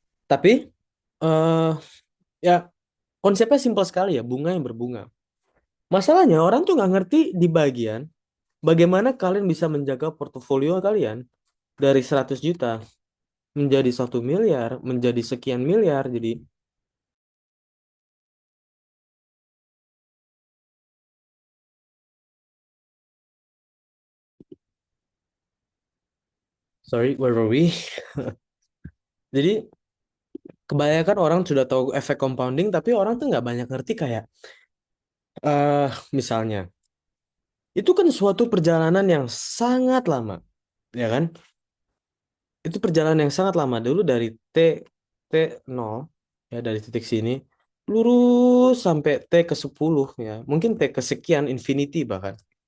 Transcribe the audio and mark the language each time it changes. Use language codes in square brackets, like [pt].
[id] Tapi eh ya konsepnya simpel sekali ya, bunga yang berbunga. Masalahnya orang tuh nggak ngerti di bagian bagaimana kalian bisa menjaga portofolio kalian dari 100 juta menjadi 1 miliar, menjadi sekian miliar. Jadi, [en] sorry, where were we? [id] Jadi, kebanyakan orang sudah tahu efek compounding, tapi orang tuh nggak banyak ngerti kayak, misalnya, itu kan suatu perjalanan yang sangat lama, ya kan? Itu perjalanan yang sangat lama dulu dari T nol, ya dari titik sini, lurus sampai T ke 10 ya, mungkin T kesekian, infinity bahkan.